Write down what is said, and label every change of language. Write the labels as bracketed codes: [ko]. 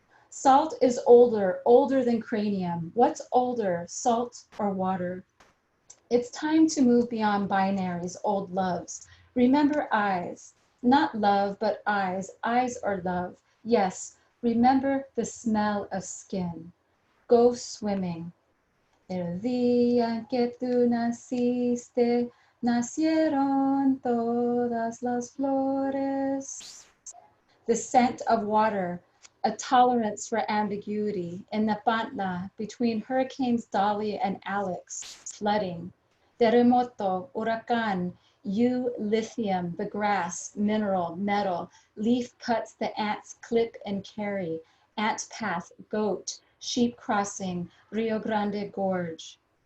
[en] Salt is older, older than cranium. What's older, salt or water? It's time to move beyond binaries, old loves. Remember eyes, not love, but eyes, eyes or love. Yes, remember the smell of skin. Go swimming. [es] El día que tú naciste, nacieron todas las flores. [en] The scent of water, a tolerance for ambiguity. In Napantla, between hurricanes Dolly and Alex, flooding. Terremoto, huracán, lithium, the grass, mineral, metal, leaf cuts the ants clip and carry, ant path, goat, sheep crossing, Rio Grande Gorge.